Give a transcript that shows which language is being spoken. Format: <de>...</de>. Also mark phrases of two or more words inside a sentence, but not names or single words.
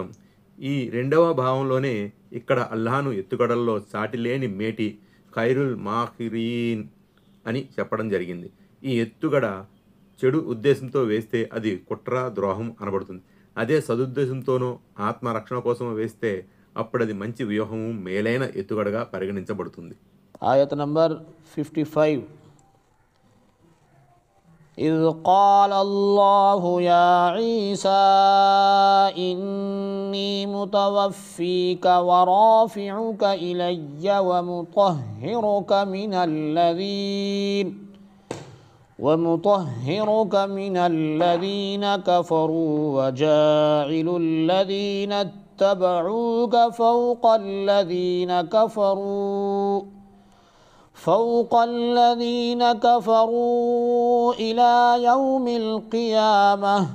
<te>ఈ రెండవ భావంలోనే ఇక్కడ అల్లాహ్ను ఎత్తుగడల్లో సాటిలేని మేటి,</te> <ar>خير الماكرين</ar> <te>అని చెప్పడం జరిగింది. ఈ ఎత్తుగడ చెడు ఉద్దేశంతో వేస్తే అది కుట్ర, ద్రోహం అనబడుతుంది. అదే సదుద్దేశంతోనో ఆత్మరక్షణ కోసం వేస్తే అప్పుడది మంచి వ్యూహము, మేలైన ఎత్తుగడగా పరిగణించబడుతుంది. ఆయత్ నంబర్ 55.</te> <ar>إذ قال الله يا عيسى إني متوفيك ورافعك إلي ومطهرك من الذين كفروا وجاعل الذين اتبعوك فوق الذين كفروا إلى يوم القيامة</ar>